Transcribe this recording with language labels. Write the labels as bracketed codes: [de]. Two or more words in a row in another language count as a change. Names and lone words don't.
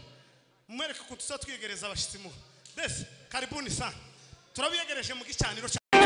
[rn] mwereke ko tuza twiyegereza abashitsi mu dese [sw] karibuni sana [rn] turabiyegereje mu gicaniro